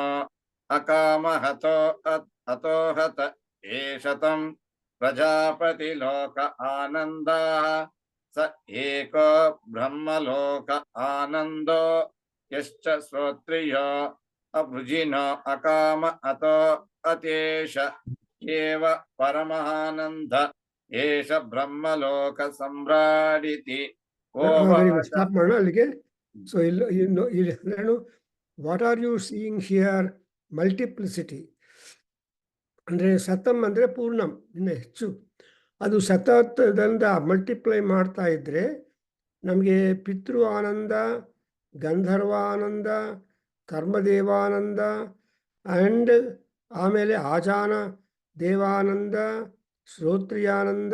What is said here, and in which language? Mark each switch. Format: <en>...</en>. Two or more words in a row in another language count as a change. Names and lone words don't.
<sa>ಅಕಾಮಹತೋ ಹತೋಹತ ಏಷತಂ ಪ್ರಜಾಪತಿ ಲೋಕ ಆನಂದ ಸ ಏಕೋ ಬ್ರಹ್ಮಲೋಕ ಆನಂದೋ ಯಶ್ಚ ಶ್ರೋತ್ರಿಯೋ ಅವೃಜಿನೋ ಅಕಾಮ ಅತೋ ಅತೇಶ ಏವ ಪರಮಹಾನಂದ ಏಷ ಬ್ರಹ್ಮಲೋಕ ಸಂಭ್ರಾಡಿತಿ</sa> <kn>ಸ್ಟಾಪ್ ಮಾಡೋಣ ಅಲ್ಲಿಗೆ. ಸೊ ಇಲ್ಲಿ</kn> <en>what are you seeing here?</en> <kn>ಮಲ್ಟಿಪ್ಲಿಸಿಟಿ ಅಂದರೆ ಸತಮ್ ಅಂದರೆ ಪೂರ್ಣಂ, ಇನ್ನು ಹೆಚ್ಚು. ಅದು ಸತತದಿಂದ ಮಲ್ಟಿಪ್ಲೈ ಮಾಡ್ತಾ ಇದ್ದರೆ ನಮಗೆ ಪಿತೃ ಆನಂದ, ಗಂಧರ್ವಾನಂದ, ಕರ್ಮದೇವಾನಂದ ಆ್ಯಂಡ್ ಆಮೇಲೆ ಆಜಾನ ದೇವಾನಂದ, ಶ್ರೋತ್ರಿಯಾನಂದ.</kn>